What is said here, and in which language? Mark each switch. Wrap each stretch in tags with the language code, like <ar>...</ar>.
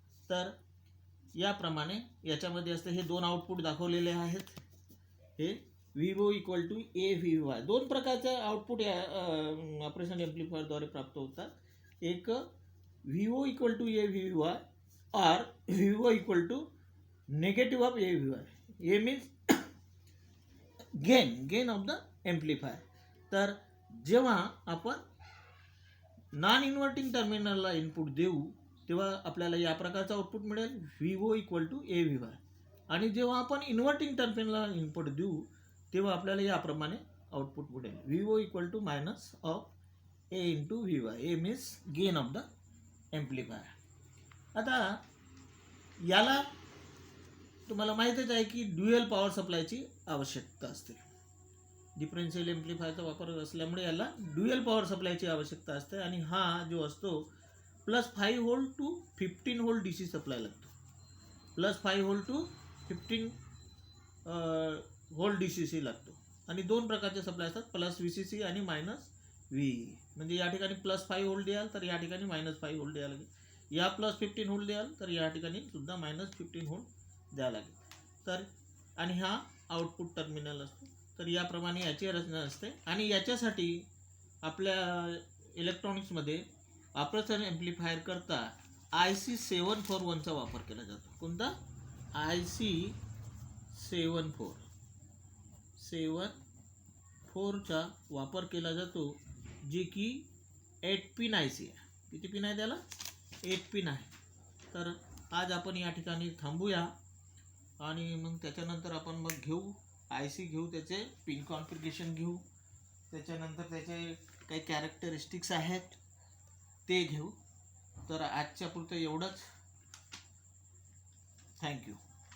<mr>तर याप्रमाणे याच्यामध्ये असते, हे दोन आउटपुट दाखवलेले आहेत. हे व्हीओ equal to A V Y, दोन प्रकारचे आउटपुट या ऑपरेशन एम्प्लिफायरद्वारे प्राप्त होतात. एक व्हीओ equal to A V Y</mr> <hi>और</hi> <mr>व्हीओ equal to negative of A V Y.</mr> <en>A means gain of the amplifier.</en> <mr>तर जेव्हा आपण नॉन इन्व्हर्टिंग टर्मिनलला इनपुट देऊ तेव्हा आपल्याला या प्रकारचं आउटपुट मिळेल, व्हीओ equal to A V Y. आणि जेव्हा आपण इन्व्हर्टिंग टर्मिनलला इनपुट देऊ तेव्हा आपल्याला याप्रमाणे आउटपुट मिळेल, व्हीओ equal to minus of A into V Y.</mr> <en>A means gain of the amplifier.</en> <mr>आता याला तुम्हाला माहीतच आहे की ड्युएल पॉवर सप्लायची आवश्यकता असते. डिफरन्शियल एम्प्लिफायरचा वापर असल्यामुळे याला ड्युएल पॉवर सप्लायची आवश्यकता असते. आणि हा जो असतो +5 volt to 15 volt DC supply लागतो. +5 व्होल्ट टू 15 व्होल्ट DCC लागतो. आणि दोन प्रकारचे सप्लाय असतात, +VCC आणि -VE. म्हणजे या ठिकाणी +5 व्होल्ट द्याल तर या ठिकाणी -5 व्होल्ट द्यायला लागेल. या +15 व्होल्ट द्याल तर या ठिकाणी सुद्धा -15 व्होल्ट द्यावं लागेल. तर आणि हा आउटपुट टर्मिनल असतो. तर याप्रमाणे याची रचना असते. आणि याच्यासाठी आपल्या इलेक्ट्रॉनिक्समध्ये ऑपरेशन एम्प्लिफायर करता IC 741चा वापर केला जातो. कोणता? IC 74चा वापर केला जातो, जे की 8 पिन IC आहे. किती पिन आहे त्याला? 8 पिन आहे. तर आज आपण या ठिकाणी थांबूया आणि मग त्याच्यानंतर आपण मग घेऊ IC घेऊ, त्याचे पिन कॉन्फिगरेशन घेऊ, त्याच्यानंतर त्याचे काही कॅरेक्टरिस्टिक्स आहेत ते घेऊ. तर आजच्या पुरतं एवढंच. थँक्यू.</mr>